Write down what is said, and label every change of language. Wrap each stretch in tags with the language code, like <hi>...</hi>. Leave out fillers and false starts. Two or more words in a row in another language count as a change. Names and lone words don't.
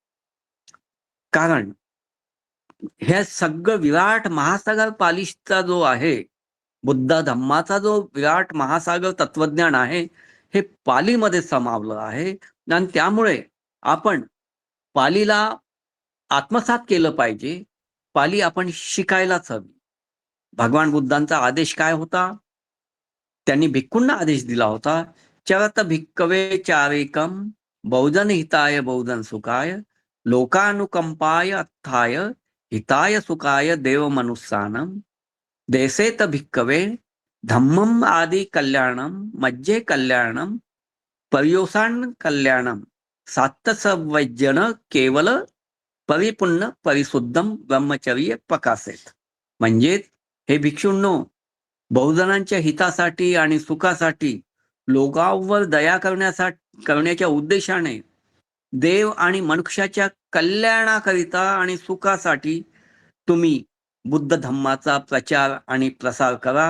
<mr>कारण हे सगळं विराट महासागर पालीचा जो आहे, बुद्ध धम्माचा जो विराट महासागर तत्वज्ञान आहे, हे पालीमध्ये समावलं आहे. आणि त्यामुळे आपण पालीला आत्मसात केलं पाहिजे. पाली आपण शिकायलाच हवी. भगवान बुद्धांचा आदेश काय होता? त्यांनी भिक्खूंना आदेश दिला होता,</mr> <pi>चरत भिक्कवे चारेकम बहुजन हिताय बहुजन सुखाय लोकानुकंपाय अर्थाय हिताय सुखाय देव मनुष्यानम देसेत भिक्कवे धम्मम आदि कल्याणम मज्जे कल्याणम पर्योसान कल्याणम सात्तसवैजन केवल परिपूर्ण परिशुद्धम ब्रह्मचर्य प्रकाशेत.</pi> <mr>म्हणजे हे भिक्षूंनो, बहुजनांच्या हितासाठी आणि सुखासाठी लोकांवर दया करण्याच्या उद्देशाने देव आणि मनुष्याच्या कल्याणाकरिता आणि सुखासाठी तुम्ही बुद्ध धम्माचा प्रचार आणि प्रसार करा.</mr>